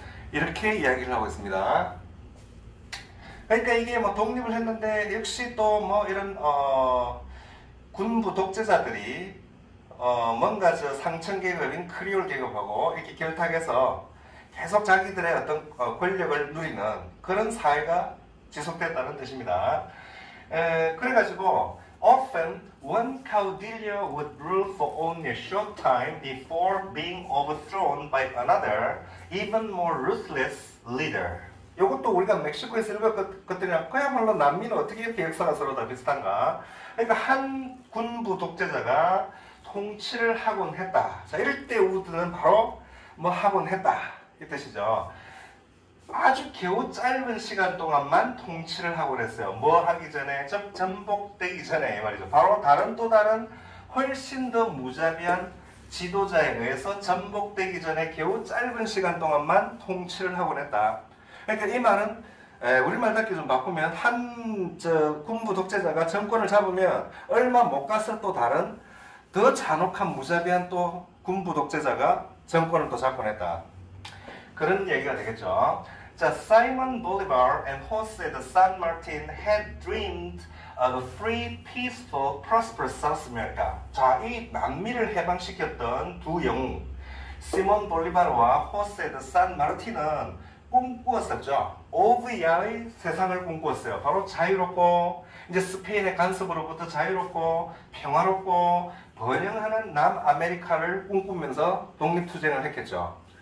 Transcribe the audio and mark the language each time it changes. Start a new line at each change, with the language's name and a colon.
Korean: 이렇게 이야기를 하고 있습니다. 그러니까 이게 뭐 독립을 했는데 역시 또 뭐 이런 군부 독재자들이 뭔가 저 상층 계급인 크리올 계급하고 이렇게 결탁해서 계속 자기들의 어떤 권력을 누리는 그런 사회가 지속됐다는 뜻입니다. 그래가지고
English: often one caudillo would rule for only a short time before being overthrown by another, even more ruthless leader.
Korean: 이것도 우리가 멕시코에서 읽었거든요. 그야말로 남미는 어떻게 이렇게 역사가 서로 다 비슷한가? 그러니까 한 군부 독재자가 통치를 하곤 했다. 자, 이럴 때 우드는 바로 뭐 하곤 했다. 이 뜻이죠. 아주 겨우 짧은 시간 동안만 통치를 하고 그랬어요. 뭐 하기 전에, 전복되기 전에 말이죠. 바로 또 다른 훨씬 더 무자비한 지도자에 의해서 전복되기 전에 겨우 짧은 시간 동안만 통치를 하고 그랬다. 그러니까 이 말은 우리말답게 좀 바꾸면 한 군부 독재자가 정권을 잡으면 얼마 못 가서 또 다른 더 잔혹한 무자비한 또 군부 독재자가 정권을 또 잡곤 했다. 그런 얘기가 되겠죠.
English: 자, Simon Bolivar and Jose de San Martin had dreamed of a free, peaceful, prosperous South America.
Korean: 자, 이 남미를 해방시켰던 두 영웅, 시몬 볼리바르와 호세 데 산 마르틴은 꿈꾸었었죠. 오브야의 세상을 꿈꾸었어요. 바로 자유롭고 이제 스페인의 간섭으로부터 자유롭고 평화롭고 번영하는 남아메리카를 꿈꾸면서 독립투쟁을 했겠죠.